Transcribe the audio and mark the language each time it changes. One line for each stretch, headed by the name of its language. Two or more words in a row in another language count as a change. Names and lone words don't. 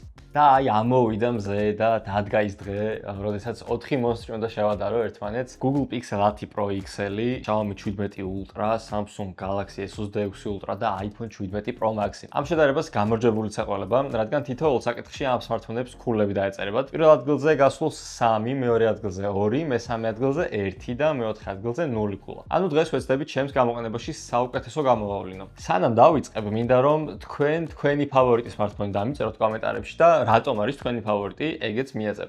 Georgian: და აი ამოვიდა მზე და დადგა ის დღე, როდესაც 4 მონსტრი უნდა შევადარო ერთმანეთს. Google Pixel 10 Pro XL-ი, Xiaomi 17 Ultra, Samsung Galaxy S26 Ultra და iPhone 17 Pro Max-ი. ამ შედარებას გამარჯვებულიც ეყოლება, რადგან თითოეულ საკითხში ამ smartphone-ებს ქულები დაეწერებათ. პირველ ადგილზე გასულს 3, მეორე ადგილზე 2, მესამე ადგილზე 1 და მეოთხე ადგილზე 0 ქულა. ანუ დღეს ვეცდებით ჩემს გამოყენებაში საუკეთესო გამოვავლინო. სანამ დავიწყებ, მინდა რომ თქვენი ფავორიტი smartphone დამიწეროთ კომენტარებში და რატომ არის თქვენი ფავორიტი, ეგეც მიაწეროთ.